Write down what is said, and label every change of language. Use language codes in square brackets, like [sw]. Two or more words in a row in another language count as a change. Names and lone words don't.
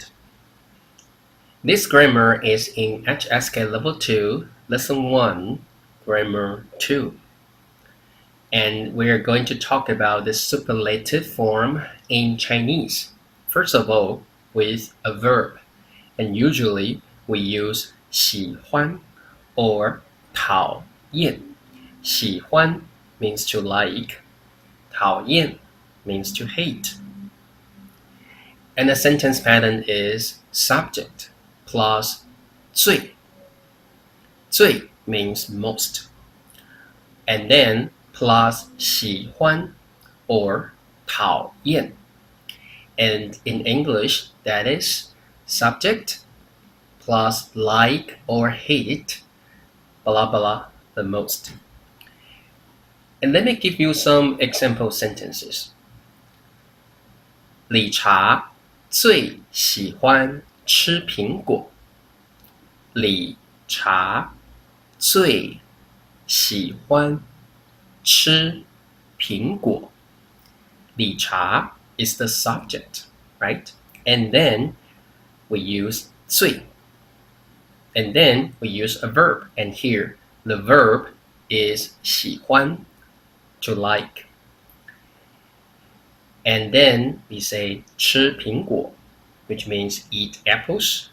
[en] This grammar is in HSK level 2, lesson 1, grammar 2. And we're going to talk about the superlative form in Chinese. First of all, with a verb, and usually we use 喜欢 or 讨厌. 喜欢 means to like, 讨厌 means to hate. And the sentence pattern is subject plus 最. 最 means most. And then plus 喜欢 or 讨厌. And in English, that is subject plus like or hate, blah blah, the most. And let me give you some example sentences. [zh] 理查最喜欢吃苹果。理查最喜欢吃苹果。 [en] 理查 is the subject, right? And then we use 最. And then we use a verb. And here, the verb is 喜欢, to like. And then we say [zh] 吃苹果, [en] which means eat apples.